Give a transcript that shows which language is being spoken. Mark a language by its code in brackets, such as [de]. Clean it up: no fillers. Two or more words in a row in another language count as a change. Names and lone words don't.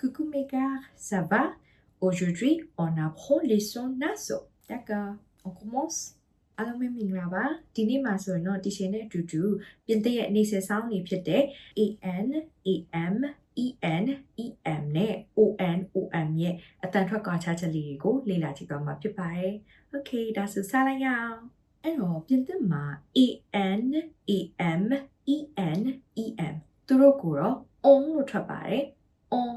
[fr] mes gars, ça va? Aujourd'hui, on apprend leçon naso. D'accord, on commence. [my] အားလုံးပဲမင်္ဂလာပါဒီနေ့မှာဆိုရင်တော့တီရှင်နဲ့အတူတူပြင်သစ်ရဲ့အနေဆက်ဆောင်နေဖြစ်တဲ့ AN AM EN EM နဲ့ ON OM ရဲ့အတန်ထွက်ကွာခြားချက်လေးတွေကိုလေ့လာကြည့်သွားမှာဖြစ်ပါတယ်။ Okay ဒါဆိုစလိုက်ရအောင်။အဲ့တော့ပြင်သစ်မှာ AN AM EN EM သူတို့ကိုတော့ on လို့ထွက်ပါတယ်။